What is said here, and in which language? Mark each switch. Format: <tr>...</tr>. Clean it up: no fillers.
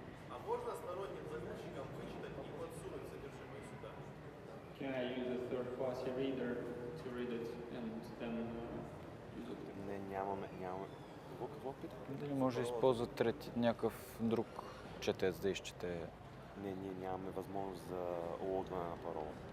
<ru>А можно сторонним заказчикам вычитать и подсунуть содержимое сюда?</ru> <en>Can I use a third-party reader to read it and then use it?</en> <bg>Не, нямаме. Какво питах? Дали може да използва някакъв друг четец да изчете? Не, ние нямаме възможност за лоудване на парола.</bg>